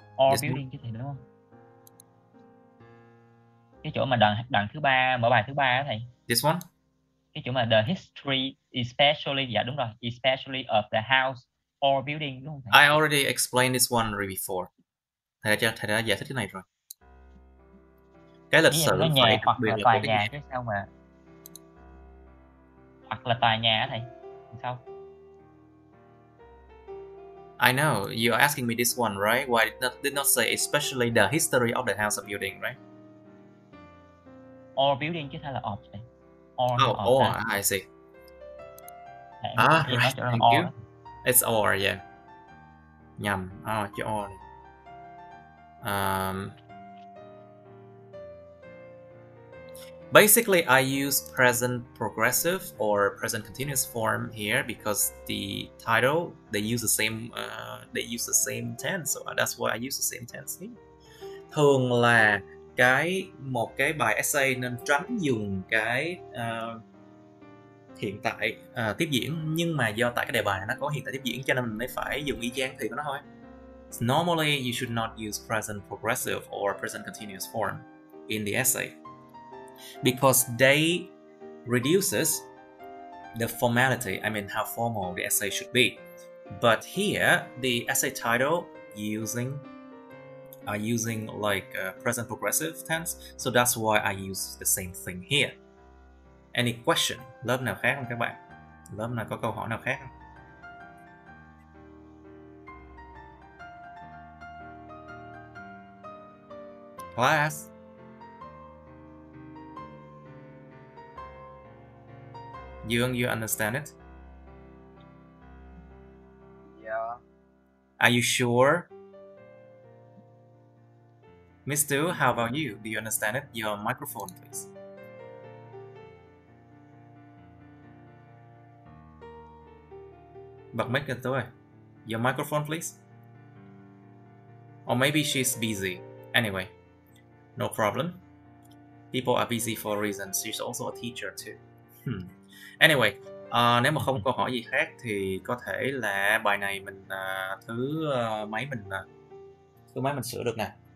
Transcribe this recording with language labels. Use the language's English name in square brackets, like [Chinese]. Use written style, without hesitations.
[English] Or yes, building [Vietnamese] chứ thầy đúng không? Cái chỗ mà đoạn thứ 3, mở bài thứ 3 đó thầy. [English] This one? [Vietnamese] Cái chỗ mà [English] the history especially, [Vietnamese] dạ đúng rồi, [English] especially of the house or building [Vietnamese] đúng không thầy? [English] I already explained this one before. [Vietnamese] Thầy đã giải thích cái này rồi. Cái lịch sử nó nhà hoặc là tòa nhà nhà. chứ sao mà hoặc là tòa nhà thầy sao? [English] I know you're asking me this one, right? Why did not say especially the history of the house or building, right? Or building [Vietnamese] chứ sao là of thầy? [English] Or I see. Right. Thank you. It's or, yeah. [Vietnamese] Nhầm. Chữ [English] or. Basically, I use present progressive or present continuous form here because the title they use the same tense, so that's why I use the same tense here. [Vietnamese] Thường là một cái bài essay nên tránh dùng cái hiện tại tiếp diễn, nhưng mà do tại cái đề bài này nó có hiện tại tiếp diễn cho nên mình mới phải dùng y chang thì của nó thôi. [English] Normally, you should not use present progressive or present continuous form in the essay because they reduces the formality, I mean how formal the essay should be. But here, the essay title using like present progressive tense, so that's why I use the same thing here. Any question? [Vietnamese] Lớp nào khác không các bạn? Lớp nào có câu hỏi nào khác không? [English] Class. You understand it? Yeah. Are you sure? Miss Du, how about you? Do you understand it? Your microphone, please. [Vietnamese] Bật mic lên tôi. [English] Your microphone, please. Or maybe she's busy. Anyway, no problem. People are busy for a reason. She's also a teacher too. [Vietnamese] Anyway, nếu mà không câu hỏi gì khác thì có thể là bài này mình thứ mấy mình sửa được nè.